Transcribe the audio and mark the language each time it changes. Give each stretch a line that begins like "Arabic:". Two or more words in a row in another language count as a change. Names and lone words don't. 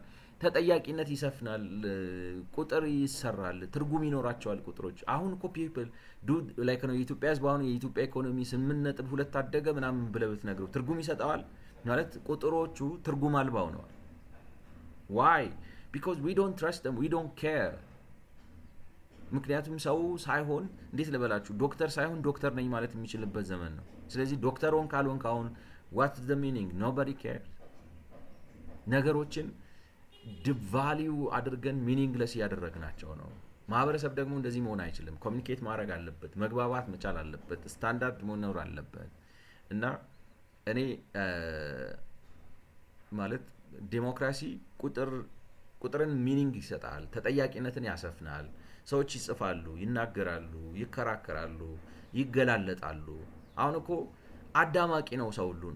Amharic: ተጠያቂነት ይሰፍናል፣ ቁጥር ይሰራል፣ ትርጉም ይኖራቸዋል ቁጥሮች። አሁን እኮ
English: people like
Amharic: ነው የኢትዮጵያ ህዝብ አሁን የኢትዮጵያ ኢኮኖሚ 8.2 አደገ ምናምን ብለህ ብትነግረው ትርጉም ይሰጠዋል ማለት ቁጥሮቹ ትርጉም አልባ ሆነዋል። ዋይ?
English: because we don't trust them, we don't care።
Amharic: ምክንያቱም ሰው ሳይሆን እንዴት ልበላችሁ ዶክተር ሳይሆን ዶክተር ነኝ ማለት የሚችልበት ዘመን ነው። ስለዚህ ዶክተር ሆን ካልሆን ካሁን
English: what's the meaning? nobody cares።
Amharic: ነገሮችን ዲቫሊዩ አድርገን ሚኒንግለስ እያደረግናቸው ነው። ማህበረሰብ ደግሞ እንደዚህ መሆን አይችልም። ኮሚኒኬት ማድረግ አለበት፣ መግባባት መቻል አለበት፣ ስታንዳርድ መኖር አለበት። እና እኔ ማለት ዴሞክራሲ ቁጥርን ሚኒንግ ይሰጣል፣ ተጠያቂነትን ያሰፍናል። ሰዎች ይጽፋሉ፣ ይናገራሉ፣ ይከራከራሉ፣ ይገላለጣሉ። አሁን እኮ አዳማቂ ነው ሰው ሁሉ